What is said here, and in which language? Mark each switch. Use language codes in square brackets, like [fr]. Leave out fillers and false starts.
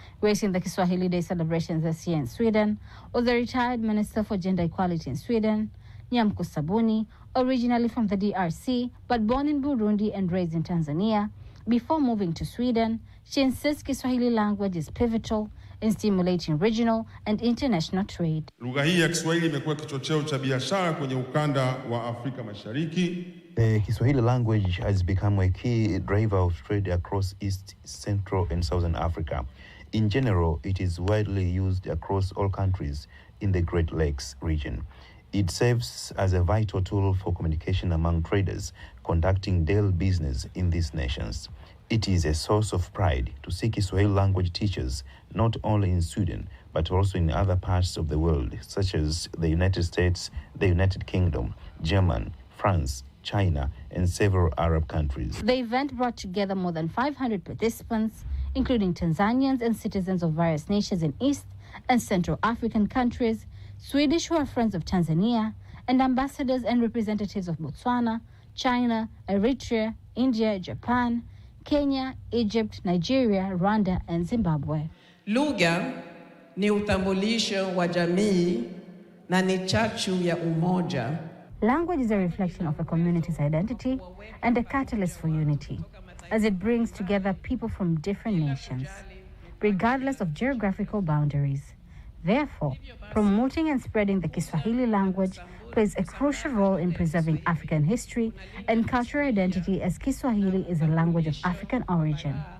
[en] Gracing the Kiswahili Day celebrations this year in Sweden was the retired Minister for Gender Equality in Sweden, Nyamku Sabuni, originally from the DRC, but born in Burundi and raised in Tanzania. Before moving to Sweden, she insists Kiswahili language is pivotal in stimulating regional and international trade. [sw] Lugha hii ya Kiswahili imekuwa kichocheo cha biashara kwenye ukanda wa Afrika Mashariki. [en] The Kiswahili language has become a key driver of trade across East, Central, and Southern Africa. In general, it is widely used across all countries in the Great Lakes region. It serves as a vital tool for communication among traders conducting daily business in these nations. It is a source of pride to see Kiswahili language teachers not only in Sweden, but also in other parts of the world, such as the United States, the United Kingdom, Germany, France, China, and several Arab countries. The event brought together more than 500 participants, including Tanzanians and citizens of various nations in East and Central African countries, Swedish who are friends of Tanzania, and ambassadors and representatives of Botswana, China, Eritrea, India, Japan, Kenya, Egypt, Nigeria, Rwanda, and Zimbabwe. [sw] Lugha ni utambulisho wa jamii na ni chachu ya umoja. [en] Language is a reflection of a community's identity and a catalyst for unity, as it brings together people from different nations, regardless of geographical boundaries. Therefore, promoting and spreading the Kiswahili language plays a crucial role in preserving African history and cultural identity, as Kiswahili is a language of African origin.